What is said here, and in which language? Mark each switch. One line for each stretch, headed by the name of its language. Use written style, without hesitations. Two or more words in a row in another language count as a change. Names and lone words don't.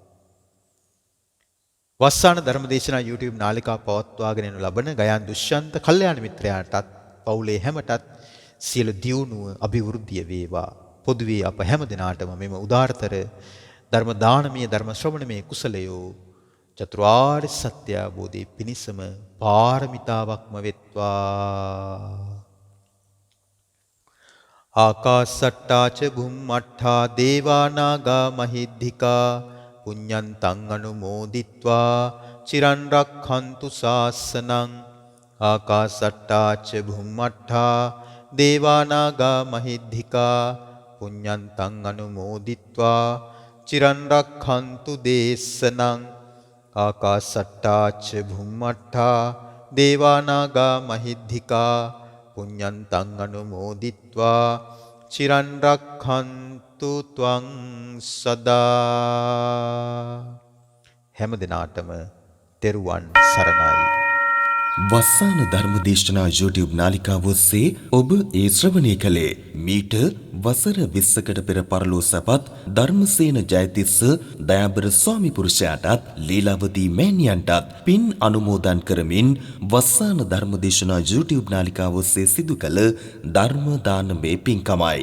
Sinhala: වස්සාන ධර්මදේශනා YouTube නාලිකාව පවත්වාගෙන යනු ලබන ගයාන් දුෂ්යන්ත කල්යාණ මිත්‍රයාටත් පවුලේ හැමටත් සියලු දියුණුව අභිවෘද්ධිය වේවා. පොදුවේ අප හැම දිනාටම මෙම උදාාරතර ධර්ම දානමය ධර්ම ශ්‍රවණමය කුසලයෝ චතුරාර්ය සත්‍ය අවබෝධයේ පිණිසම පාරමිතාවක්ම වෙත්වා.
Pali: ආකාසට්ටා ච බුම්මට්ඨා දේවා නාග මහිද්దికා පුඤ්ඤන්තං අනුමෝදිත්වා චිරන් රක්ඛන්තු ශාසනං ආකාසට්ටා ච භුම්මට්ඨා දේවානාගා මහිද්దికා පුඤ්ඤන්තං අනුමෝදිත්වා චිරන් රක්ඛන්තු දේශනං ආකාසට්ටා ච භුම්මට්ඨා දේවානාගා මහිද්దికා පුඤ්ඤන්තං අනුමෝදිත්වා චිරන් රක්ඛන්තු ත්වං සදා.
Sinhala: හැම දිනාටම තෙරුවන් සරණයි. වස්සාන ධර්මදේශනා YouTube නාලිකාව ඔස්සේ ඔබ ඒ ශ්‍රවණය කළේ මීට වසර 20කට පෙර පරලෝ සැපත් ධර්මසේන ජයතිස්ස දයාබර ස්වාමි පුරුෂයාටත් ලීලාවතී මෑණියන්ටත් පින් අනුමෝදන් කරමින් වස්සාන ධර්මදේශනා YouTube නාලිකාව ඔස්සේ සිදු කළ ධර්ම දානමේ පින්කමයි.